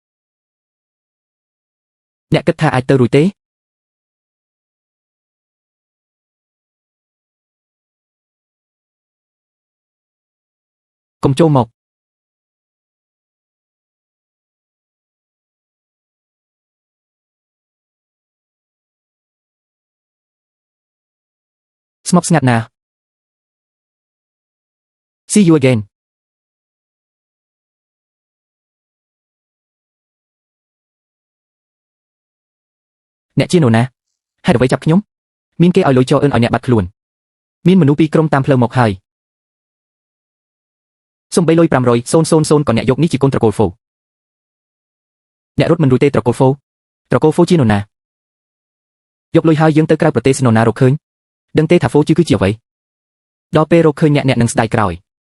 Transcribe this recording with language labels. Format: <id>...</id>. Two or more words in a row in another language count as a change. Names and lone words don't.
<km>អ្នកគិតថាអាចទៅរួចទេកុំចូលមកស្ងប់ស្ងាត់ណាស់</km> <en>See you again</en> <km>អ្នកជានរណាហេតុអ្វីចាប់ខ្ញុំមានគេឲ្យលុយចោលអឿនឲ្យអ្នកបាត់ខ្លួនមានមនុស្សពីរក្រុមតាមផ្លូវមកហើយ សូម្បីលុយ500,000ក៏អ្នកយកនេះជាកូនត្រកូលហ្វូអ្នករត់មិនរួចទេត្រកូលហ្វូជានរណាយកលុយហើយយើងទៅក្រៅប្រទេសនរណារកឃើញដឹងទេថាហ្វូគឺជាអ្វីដល់ពេលរកឃើញអ្នកនឹងស្ដាយក្រោយ</km>